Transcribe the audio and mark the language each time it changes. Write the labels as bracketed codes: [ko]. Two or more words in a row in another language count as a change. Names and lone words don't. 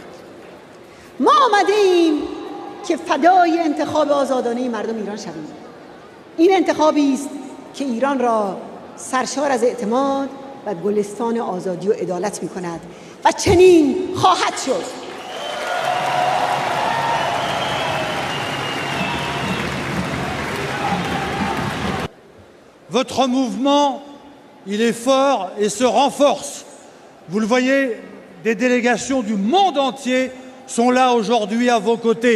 [fa] ما آمده ایم که فدای انتخاب آزادانه مردم ایران شویم. این انتخابی است که ایران را سرشار از اعتماد و گلستان آزادی و عدالت می کند و چنین خواهد شد. [fr] Votre mouvement, il est fort et se renforce. Vous le voyez, des délégations du monde entier sont là aujourd'hui à vos côtés.